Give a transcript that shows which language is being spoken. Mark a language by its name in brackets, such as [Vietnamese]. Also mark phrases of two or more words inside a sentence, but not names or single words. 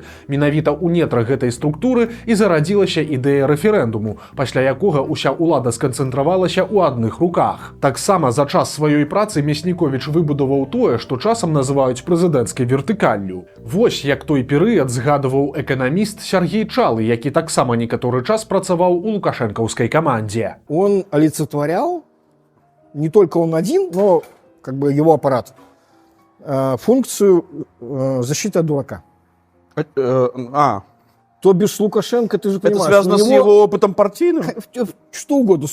[Belarusian] Менавіта ў нетрах гэтай структуры і зарадзілася ідэя рэферэндуму, пасля якога ўся ўлада сканцэнтравалася ў адных руках. Таксама за час сваёй працы Мясніковіч выбудаваў тое, што часам называюць прэзідэнцкай вертыкаллю. Вось як той перыяд згадываў эканаміст Сергей Чалы, які таксама некаторы час працаваў у лукашэнкаўскай камандзе. [Russian] Он олицетворял, не только он один, но как бы его аппарат, функцию защиты от дурака. То бишь Лукашенко, ты же понимаешь... Это связано с его опытом партийным? Что угодно.